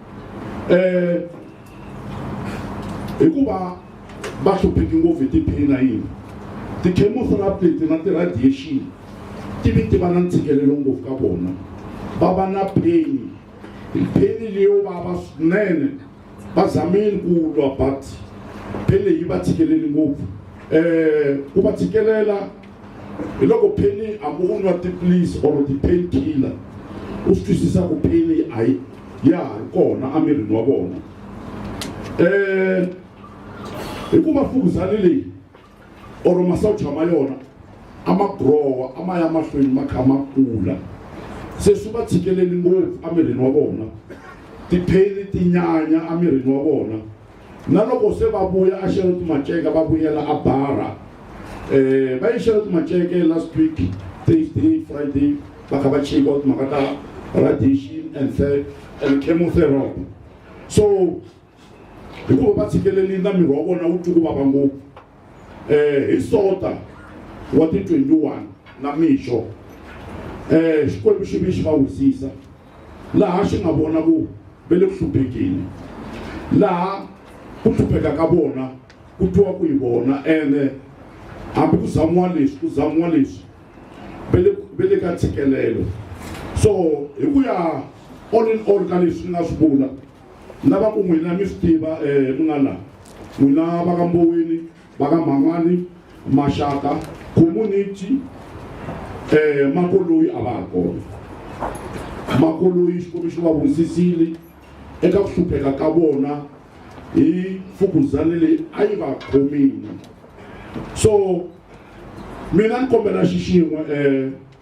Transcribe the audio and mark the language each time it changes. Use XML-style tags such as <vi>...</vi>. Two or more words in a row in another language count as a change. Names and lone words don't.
<ts>hikuva va hlupheki ngopfu hi ti-pain na yini ti-chemotherapy leti na ti-radiation ti vi ti va na ntshikelelo ngopfu ka vona va va na pain leyo vava swinene va zamile ku lwa but pain leyi va tshikeleli ngopfu ku va tshikelela hi loko pain hambi u nwa tiphilisi or ti-</ts> <en>pain killer</en> <ts>u swi twisisa ku pain ya ha ri kona emirini wa vona hikuva fukuzani leyi or masocha ma yona a ma growa a ma ya mahlweni ma kha ma kula se swi va tshikeleli ngopfu emirini wa vona ti-pain ti nyanya emirini wa vona na loko se va vuya a xeleto maceke va vuyela a bara va yi xeleto maceke</ts> <en>last week Thursday Friday</en> <ts>va kha va chekiwa timhaka ta</ts> <en>radiation and chemotherapy</en> <ts>so hikuva va tshikeleli na miri wa vona wu twi ku vava ngopfu hi sota wa ti 21 na mixo xikwembu xi vi xi va wisisa laha xi nga vona ku ve le ku hluphekeni laha ku hlupheka ka vona ku twiwa ku hi vona ene hambi ku zamiwa leswi ve le ka ntshikelelo so hi ku ya</ts> <en>all in all</en> <ts>ka leswi nga swi vula lava ku n'wina mi swi tiva n'wana n'wina va ka Mboweni va ka Mageline maxaka community Makoloi a va ha kona Makoloi xikwembu xi va wisisile eka ku hlupheka ka vona hi fukuzani leyi a yi va khomile so mina ni kombela xixin'we</ts>